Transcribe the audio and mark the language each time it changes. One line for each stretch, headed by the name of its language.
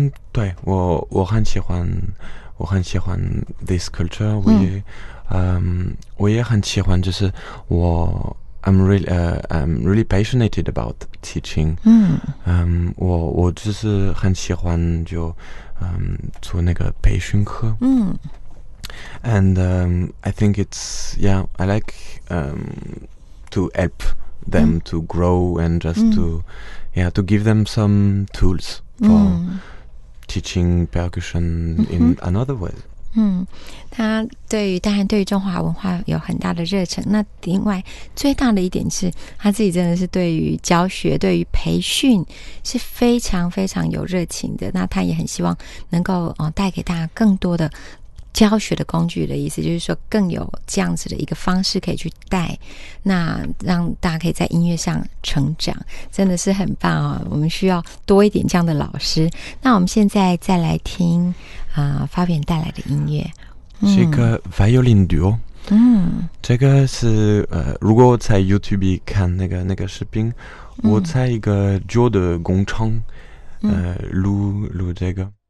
Chinese: 对，我很喜欢
English: this culture，
Chinese: 我也很喜欢，就是
English: I'm really passionate about teaching.
Chinese: 我就是很喜欢就做那个培训课。
English: And I think it's I like to help them to grow and just to give them some tools for teaching percussion in another way.
Chinese: 他当然对于中华文化有很大的热忱。那另外最大的一点是他自己真的是对于教学对于培训是非常非常有热情的。那他也很希望能够带给大家更多的教学的工具的意思，就是说更有这样子的一个方式可以去带，那让大家可以在音乐上成长，真的是很棒我们需要多一点这样的老师。那我们现在再来听发源带来的音乐，是一个 violin duo。这个是如果在 YouTube 看那个视频，我在一个旧的工厂录这个。